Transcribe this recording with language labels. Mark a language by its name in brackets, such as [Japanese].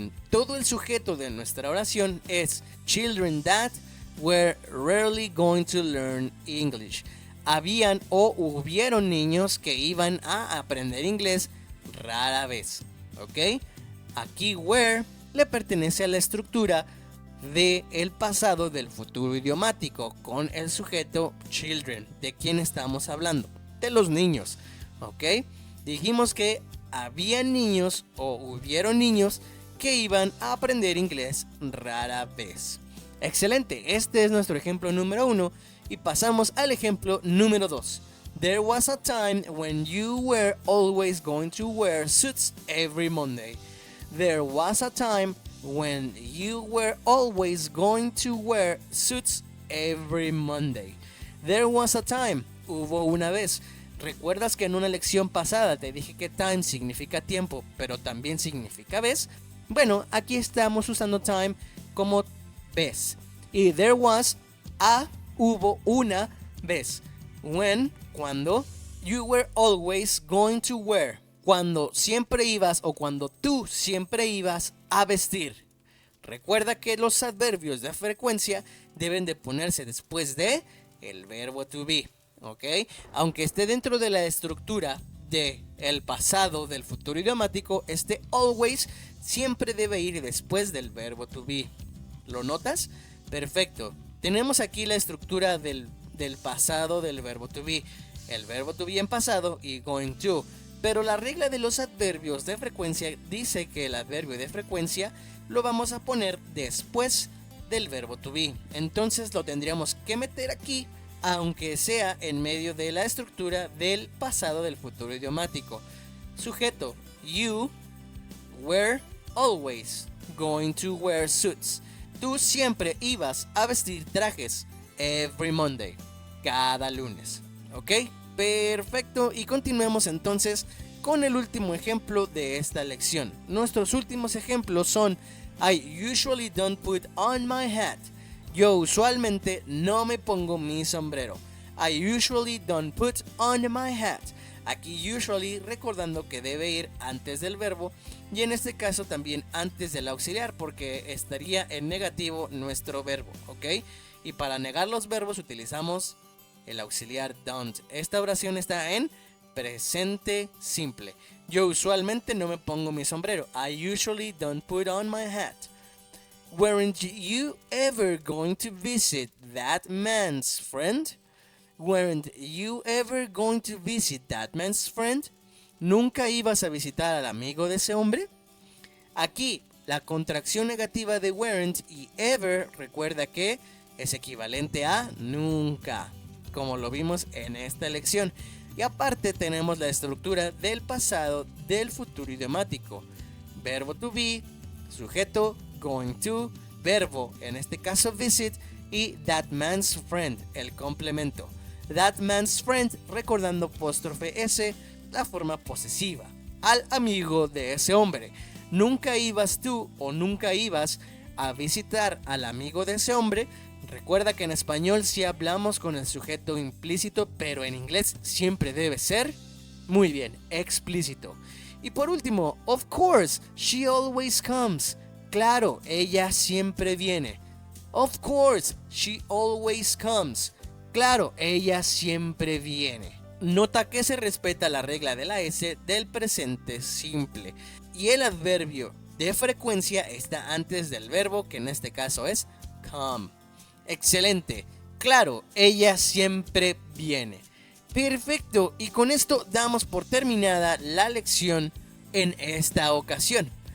[Spanish] Todo el sujeto de nuestra oración es children that were rarely going to learn English. Habían o hubieron niños que iban a aprender inglés rara vez, ¿ok? Aquí were le pertenece a la estructura de el pasado del futuro idiomático con el sujeto children. ¿De quién estamos hablando? De los niños, ¿ok? Dijimos que había niños o hubieron niños que iban a aprender inglés rara vez. Excelente, este es nuestro ejemplo número 1 y pasamos al ejemplo número 2. [English] There was a time when you were always going to wear suits every Monday. There was a time when you were always going to wear suits every Monday. There was a time, hubo una vez. [Spanish] ¿Recuerdas que en una lección pasada te dije que time significa tiempo, pero también significa vez? Bueno, aquí estamos usando time como vez. Y there was hubo una vez. [English] When, cuando, you were always going to wear. [Spanish] Cuando siempre ibas o cuando tú siempre ibas a vestir. Recuerda que los adverbios de frecuencia deben de ponerse después de el verbo to be. ¿ok? Aunque esté dentro de la estructura de el pasado del futuro idiomático, este always siempre debe ir después del verbo to be. ¿Lo notas? Perfecto. Tenemos aquí la estructura del pasado del verbo to be. El verbo to be en pasado y going to. Pero la regla de los adverbios de frecuencia dice que el adverbio de frecuencia lo vamos a poner después del verbo to be. Entonces lo tendríamos que meter aquí, aunque sea en medio de la estructura del pasado del futuro idiomático. [English] Sujeto: you were always going to wear suits. [Spanish] Tú siempre ibas a vestir trajes every Monday, cada lunes. ¿Ok? Perfecto, y continuemos entonces con el último ejemplo de esta lección. [English] Nuestros últimos ejemplos son: I usually don't put on my hat. [Spanish] Yo usualmente no me pongo mi sombrero. [English] I usually don't put on my hat. [Spanish] Aquí usually recordando que debe ir antes del verbo y en este caso también antes del auxiliar, porque estaría en negativo nuestro verbo, ¿ok? Y para negar los verbos utilizamos el auxiliar don't. Esta oración está en presente simple. Yo usualmente no me pongo mi sombrero. [English] I usually don't put on my hat. Weren't you ever going to visit that man's friend? Weren't you ever going to visit that man's friend? [Spanish] ¿Nunca ibas a visitar al amigo de ese hombre? Aquí, la contracción negativa de weren't y ever recuerda que es equivalente a nunca, como lo vimos en esta lección. Y aparte tenemos la estructura del pasado del futuro idiomático. Verbo to be, sujeto, going to, verbo, en este caso visit, y that man's friend, el complemento. That man's friend, recordando apóstrofe S, la forma posesiva. Al amigo de ese hombre. Nunca ibas tú o nunca ibas a visitar al amigo de ese hombre. Recuerda que en español sí hablamos con el sujeto implícito, pero en inglés siempre debe ser, muy bien, explícito. [English] Y por último, of course, she always comes. [Spanish] Claro, ella siempre viene. [English] Of course, she always comes. [Spanish] Claro, ella siempre viene. Nota que se respeta la regla de la S del presente simple. Y el adverbio de frecuencia está antes del verbo, que en este caso es come. Excelente. Claro, ella siempre viene. Perfecto, y con esto damos por terminada la lección en esta ocasión.